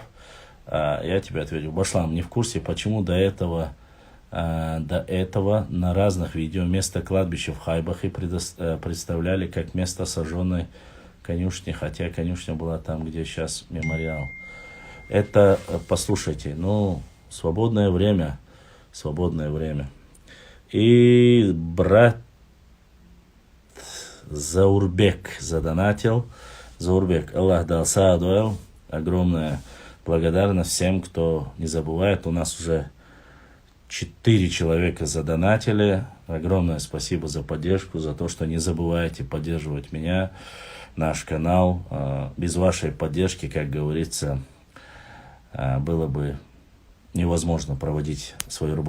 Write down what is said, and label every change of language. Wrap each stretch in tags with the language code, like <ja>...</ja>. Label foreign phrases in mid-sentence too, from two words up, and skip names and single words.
<ru>Я тебе ответил, Башлам, не в курсе, почему до этого на разных видео место кладбища в Хайбахе представляли как место сожженной конюшни, хотя конюшня была там, где сейчас мемориал. Это, послушайте, свободное время. И брат Заурбек задонатил. Заурбек, Аллах дал саадуэл. Огромная благодарность всем, кто не забывает. У нас уже 4 человека задонатили. Огромное спасибо за поддержку, за то, что не забываете поддерживать меня, наш канал. Без вашей поддержки, как говорится, было бы невозможно проводить свою работу.</ru>